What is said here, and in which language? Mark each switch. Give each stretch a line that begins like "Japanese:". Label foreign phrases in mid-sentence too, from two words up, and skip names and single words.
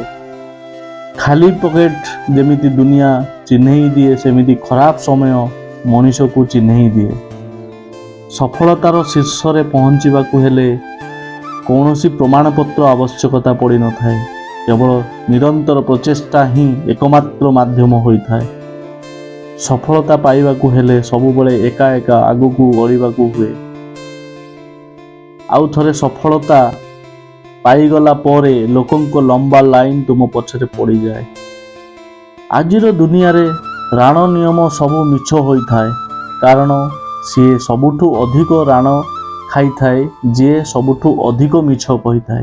Odia: ଖାଲି ପକେଟ ଯେମିତି ଦୁନିଆ ଚିହ୍ନାଇ ଦିଏ ସେମିତି ଖରାପ ସମୟ ମଣିଷ କୁ ଚିହ୍ନାଇ ଦିଏ। ସଫଳତାର ଶୀର୍ଷ ରେ ପହଞ୍ଚିବାକୁ ହେଲେ କୌଣସି ପ୍ରମାଣପତ୍ର ଆବଶ୍ୟକତା ପଡ଼ି ନ ଥାଏ, କେବଳ ନିରନ୍ତର ପ୍ରଚେଷ୍ଟା ହିଁ ଏକମାତ୍ର ମାଧ୍ୟମ ହୋଇଥାଏ। ସଫଳତା ପାଇବାକୁ ହେଲେ ସବୁବେଳେ ଏକା ଏକା ଆଗକୁ ବଢ଼ିବାକୁ ହୁଏ। ଆଉ ଥରେ ସଫଳତା ପାଇଗଲା ପରେ ଲୋକଙ୍କ ଲମ୍ବା ଲାଇନ ତୁମ ପଛରେ ପଡ଼ି ଯାଏ। ଆଜିର ଦୁନିଆ ରେ ରାଣ ନିୟମ ସବୁ ମିଛ ହୋଇଥାଏ, କାରଣ ସେ ସବୁଠୁ ଅଧିକ ରାଣ ଖାଇ ଥାଏ ଯେ ସବୁଠୁ ଅଧିକ ମିଛ କହି ଥାଏ।